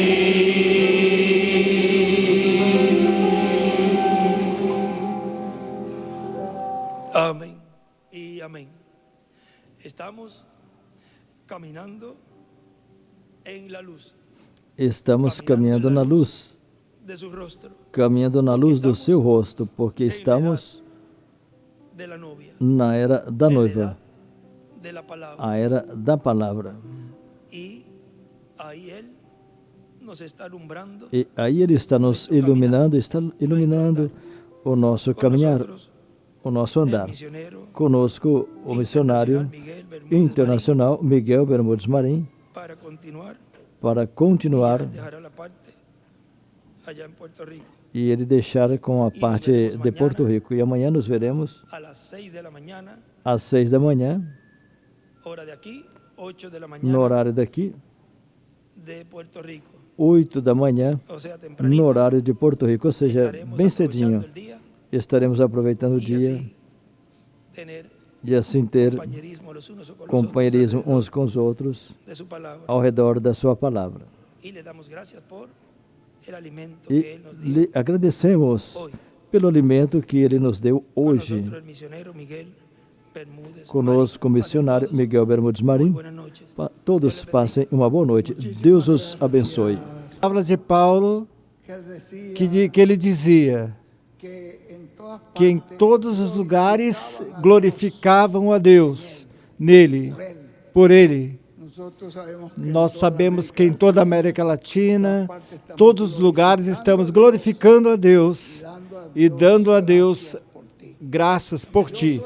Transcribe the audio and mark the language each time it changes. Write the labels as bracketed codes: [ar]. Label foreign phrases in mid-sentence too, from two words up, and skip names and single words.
[es] Amén y amén. Estamos caminando en la luz [pt] Estamos caminhando na luz, [es] de su rostro, [pt] caminhando na luz do seu rosto, [es] porque estamos de la novia, [pt] na era da noiva, [es] de la palabra. [pt] a era da palavra. [es] Y ahí Él nos está alumbrando [pt] E aí Ele está nos iluminando, está iluminando o nosso [es] con [pt] caminhar, [es] nosotros, [pt] o nosso [es] el [pt] andar. [es] misionero [pt] Conosco, o missionário [es] Miguel Bermúdez [pt] internacional Miguel Bermudes Marim, [es] para continuar. [pt] para continuar, [es] Y él dejará la parte allá en Puerto Rico [pt] e ele deixar com a parte de Porto Rico. E amanhã nos veremos [es] a las 6 de la mañana, [pt] às 6 da manhã, [es] hora de aquí, 8 de la mañana [pt] no horário daqui, [es] de Puerto Rico, [pt] 8 da manhã, [es] o sea, [pt] no [es] tempranito. [pt] horário de Porto Rico, ou seja, [es] Estaremos [pt] bem [es] aprovechando [pt] cedinho. [es] el día [pt] Estaremos aproveitando o [es] y [pt] dia [es] así tener [pt] e assim ter [es] compañerismo los unos con los [pt] companheirismo [es] otros [pt] uns com os outros [es] de su palabra. [pt] ao redor da sua palavra. [es] Y le damos gracias por el alimento [pt] E [es] que Él nos dio [pt] lhe agradecemos [es] hoy. [pt] pelo alimento que Ele nos deu [es] Con [pt] hoje. [es] nosotros el misionero Miguel Bermúdez [pt] Conosco o [es] Marín. [pt] missionário [es] Pasen todos [pt] Miguel Bermudes [es] muy [pt] Marim. [es] buenas noches. [pt] Todos passem uma boa noite. Deus os abençoe. Palavras de Paulo que ele dizia que em todos os lugares glorificavam a Deus nele, por ele. Nós sabemos que em toda a América Latina, todos os lugares estamos glorificando a Deus e dando a Deus graças por ti.